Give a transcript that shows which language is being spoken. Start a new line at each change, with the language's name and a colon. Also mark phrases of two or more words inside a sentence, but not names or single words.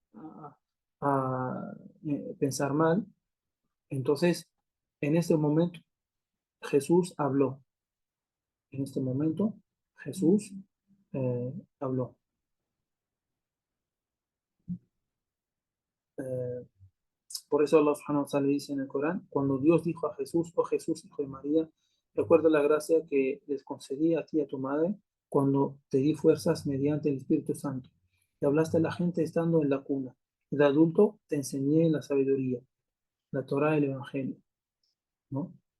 Spanish: A pensar mal. Entonces, en ese momento, Jesús habló. En este momento, Jesús habló. Eh, Por eso
Arabic: الله سبحانه وتعالى
Spanish: dice en el Corán, cuando Dios dijo a Jesús, oh Jesús, hijo de María, recuerda la gracia que les concedí a ti y a tu madre cuando te di fuerzas mediante el Espíritu Santo. Y hablaste a la gente estando en la cuna. Y de adulto te enseñé la sabiduría, la Torá y el Evangelio, ¿no?